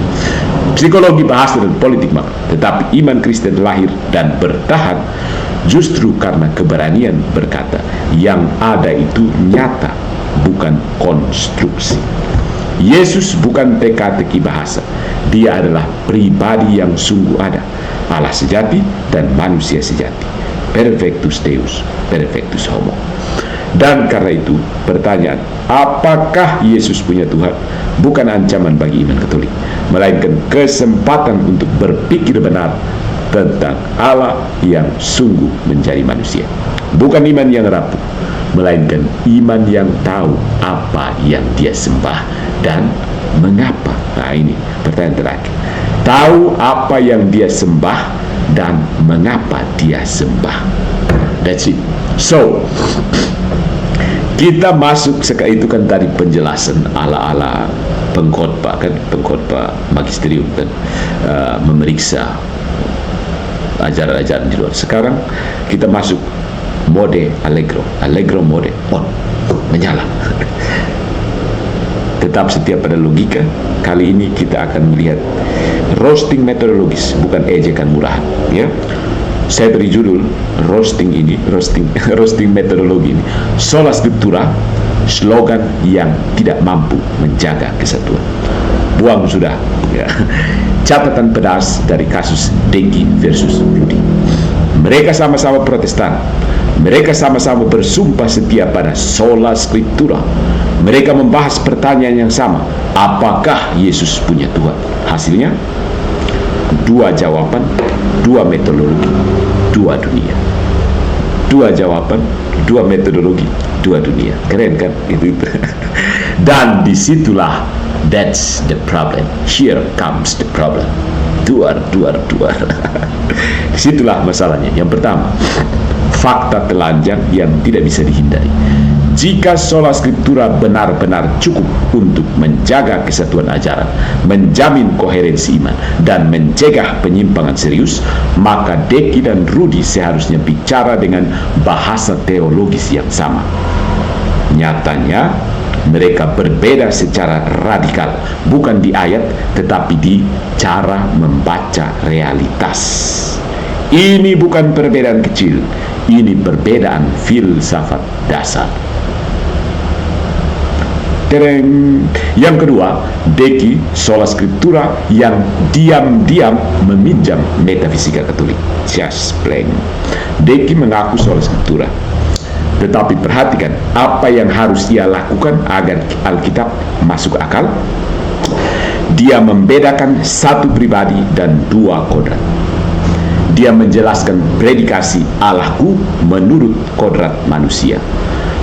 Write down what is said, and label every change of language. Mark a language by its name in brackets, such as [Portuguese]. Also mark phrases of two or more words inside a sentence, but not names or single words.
[Indonesian] Psikologi, bahasa, dan politik makna. Tetapi iman Kristen lahir dan bertahan justru karena keberanian berkata yang ada itu nyata, bukan konstruksi. Yesus bukan teka-teki bahasa. Dia adalah pribadi yang sungguh ada, Allah sejati dan manusia sejati. [Latin] Perfectus Deus, perfectus homo. [Indonesian] Dan karena itu, pertanyaan, apakah Yesus punya Tuhan? Bukan ancaman bagi iman Katolik, melainkan kesempatan untuk berpikir benar tentang Allah yang sungguh menjadi manusia. Bukan iman yang rapuh, melainkan iman yang tahu apa yang dia sembah dan mengapa. Nah, ini pertanyaan terakhir. Tahu apa yang dia sembah dan mengapa dia sembah. [English] That's it. So, [Indonesian] kita masuk itu kan tadi penjelasan ala-ala pengkhotbah kan, pengkhotbah magisterium kan, memeriksa ajaran-ajaran di luar. Sekarang kita masuk mode allegro [English] mode on, [Indonesian] menyala. Tetap setia pada logika. Kali ini kita akan melihat roasting metodologis, bukan ejekan murahan, ya. Saya beri judul roasting metodologi ini, [Latin] sola scriptura, [Indonesian] slogan yang tidak mampu menjaga kesatuan. Buang sudah, ya. Catatan pedas dari kasus Deki versus Rudi. Mereka sama-sama Protestan. Mereka sama-sama bersumpah setia pada [Latin] sola scriptura. [Indonesian] Mereka membahas pertanyaan yang sama, apakah Yesus punya Tuhan? Hasilnya, dua jawaban, dua metodologi, dua dunia. Dua jawaban, dua metodologi, dua dunia. Keren kan? Itu. Dan disitulah, [English] that's the problem. Here comes the problem. [Indonesian] Duar. Disitulah masalahnya. Yang pertama, fakta telanjang yang tidak bisa dihindari. Jika [Latin] sola scriptura [Indonesian] benar-benar cukup untuk menjaga kesatuan ajaran, menjamin koherensi iman, dan mencegah penyimpangan serius, maka Deki dan Rudi seharusnya bicara dengan bahasa teologis yang sama. Nyatanya, mereka berbeda secara radikal, bukan di ayat, tetapi di cara membaca realitas. Ini bukan perbedaan kecil, ini perbedaan filsafat dasar. Yang kedua, Deki [Latin] sola scriptura [Indonesian] yang diam-diam meminjam metafisika Katolik. [English] Just plain. [Indonesian] Deki mengaku [Latin] sola scriptura, [Indonesian] tetapi perhatikan apa yang harus ia lakukan agar Alkitab masuk akal. Dia membedakan satu pribadi dan dua kodrat. Dia menjelaskan predikasi Allahku menurut kodrat manusia.